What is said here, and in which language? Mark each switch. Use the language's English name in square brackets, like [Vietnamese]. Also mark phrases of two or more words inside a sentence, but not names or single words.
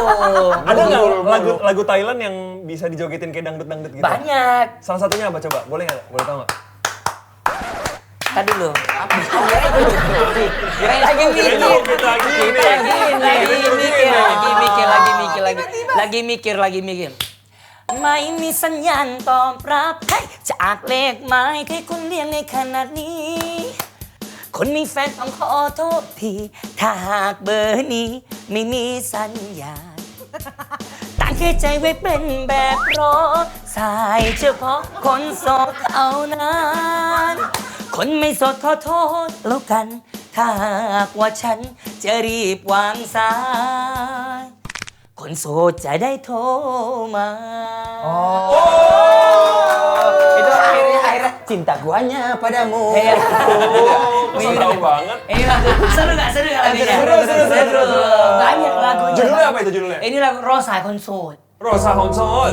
[Indonesian] Ada nggak lagu Thailand yang bisa dijogetin kayak dangdut-dangdut gitu? Banyak. Salah satunya apa coba? Boleh nggak? Boleh tahu nggak? Tadi dulu. Kirain lagi mikir. Lagi mikir. [Thai] ไม่มีสัญญาณตอบรับจากเลขหมายที่คุณเรียกในขณะ นี้ คนมีแฟนต้องขอโทษทีถ้าหากเบอร์นี้ไม่มีสัญญาณตั้งใจไว้เป็นแบบรอสายเฉพาะคนโสดเท่านั้นคนไม่โสดขอโทษแล้วกันถ้าหากว่าฉันจะรีบวางสายคนโสดจะได้โทรมา [Indonesian] Itu akhirnya cinta guanya padamu. Iya. So tahu banget. Ini lagu seru gak lagunya? Seru. Banyak lagunya. Judulnya apa itu judulnya? Ini lagu Rosa คนโสด. Rosa Honsot.